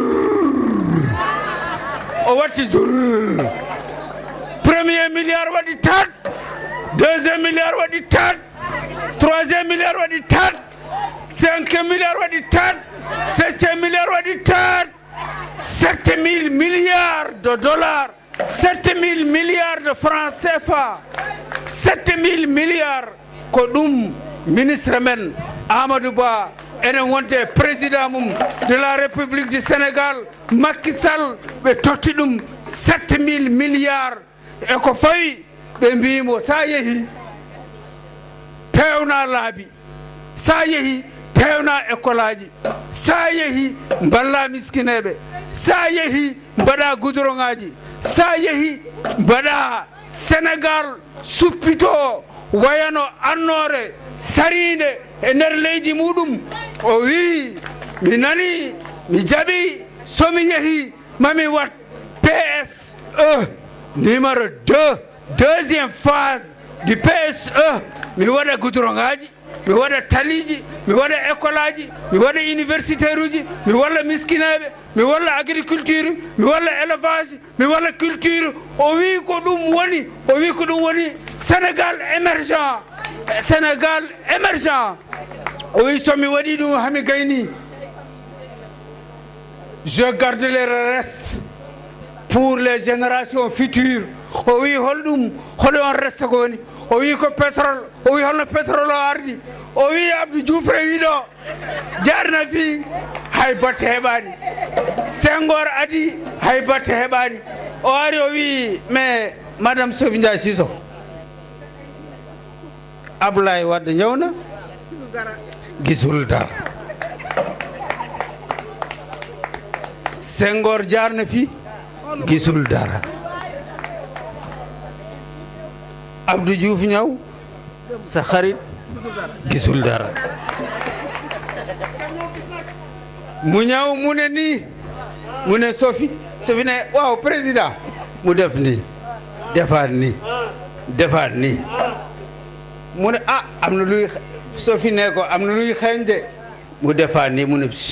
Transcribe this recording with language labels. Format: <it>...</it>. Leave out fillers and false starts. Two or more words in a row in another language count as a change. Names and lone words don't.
<ff>o watti</ff> <fr>premier milliard</fr> <ff>waɗi tat,</ff> <fr>deuxième milliard</fr> <ff>waɗi tat,</ff> <fr>troisième milliard</fr> <ff>waɗi tat,</ff> <fr>cinquième milliard</fr> <ff>waɗi tat,</ff> <fr>septième milliard</fr> <ff>waɗi tat,</ff> <fr>7000 milliards de dollars, 7000 milliards de francs CFA,</fr> <ff>7000 milliards ko ɗum ministre men Amadou Ba enen wonde président mum</ff> <fr>de la République du Sénégal</fr> <ff>Macky Sall ɓe totti ɗum 7000 milliards. E ko fawi ɓe mbimo sa yeehi pewna laabi, sa yeehi pewna école aji, sa yeehi balla miskineɓe, sa yeehi mbaɗa goudron ngaji, sa yeehi mbaɗa Sénégal suppito wayano annore saride e nder leydi muɗum. O wi mi nani mi jaɓi somi yeehi mami wat PSE numéro 2,</ff> <fr>deuxième phase du PSE,</fr> <ff>mi waɗa goudron ngaji, mi waɗa taliji, mi waɗa école aji, mi waɗa universitaire uji, mi walla miskineɓe, mi walla agriculture, mi walla élevage, mi walla culture. O wi ko ɗum woni Sénégal émergent, Sénégal émergent. O wi somi waɗi ɗum hami gayni,</ff> <fr>je garde les restes pour les générations futures.</fr> <ff>O wi holɗum hole on resta ko woni, o wi ko pétrole, o wi holno pétrole o ardi, o wi Abdou Diouf rewi ɗo jarna fi hay batte heɓani, Senghor adi hay batte heɓani. O ari o wi</ff> <fr>mais madame</fr> <ff>Sophie Ndiaye Sisso, Abdoulaye Wade ñawna gisul dara.</ff> <wo>Senghor jaar na fi gisul dara Abdou Diouf ñëw sa xarit gisul dara mu ñëw mu ne nii mu ne Sophie ne waaw président mu def nii defaat nii defaat nii mu ne ah am na luy Sophie ne ko am na luy xeeñ de mu defaat nii mu ne</wo>